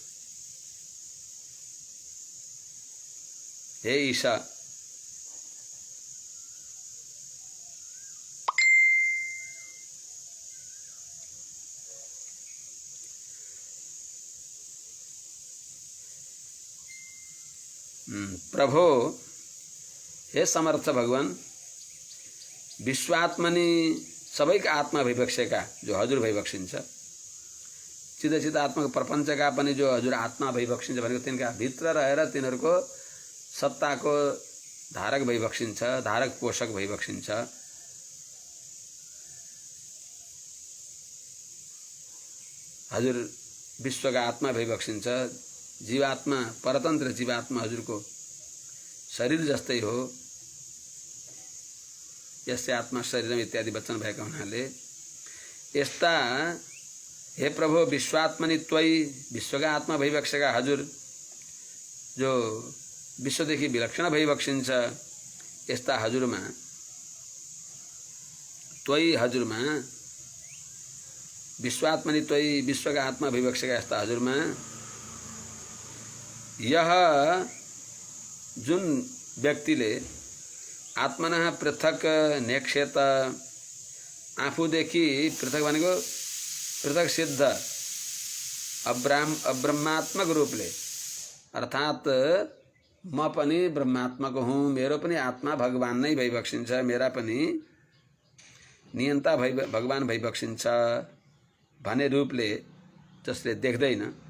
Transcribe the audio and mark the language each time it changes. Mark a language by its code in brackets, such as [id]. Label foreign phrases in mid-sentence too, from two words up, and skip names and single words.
[ne] हे ईशा प्रभो, हे समर्थ भगवान, विश्वात्मनि सबैका आत्मा भइबक्सेका जो हजुर भइबक्सिन्छ, चिद आत्माको प्रपञ्चका पनि जो हजुर आत्मा भइबक्सिन्छ भनेको तिनका भित्र रहेर तिनीहरूको सत्ताको धारक भइबक्सिन्छ, धारक पोषक भइबक्सिन्छ। हजुर विश्वका आत्मा भइबक्सिन्छ। जीवात्मा, परतन्त्र जीवात्मा हजुरको शरीर जस्तै हो। [sa] यस्य आत्मा शरीरम [ne] इत्यादि वचन भएका हुनाले यस्ता हे प्रभु [sa] विश्वात्मनि त्वयि, [ne] विश्वका आत्मा भइबक्सेका हजुर जो विश्वदेखि विलक्षण भइबक्सिन्छ, यस्ता हजुरमा, त्वयि हजुरमा, [sa] विश्वात्मनि त्वयि [ne] विश्वका आत्मा भइबक्सेका यस्ता हजुरमा यह जुन व्यक्तिले [sa] आत्मनः पृथक नेक्षेत, [ne] आफूदेखि पृथक भनेको पृथक सिद्ध अब्रह्मात्मक रूपले, अर्थात म पनि ब्रह्मात्मक हुँ, मेरो पनि आत्मा भगवान नै भइबक्सिन्छ, मेरा पनि नियन्ता भगवान भइबक्सिन्छ भने रूपले जसले देख्दैन,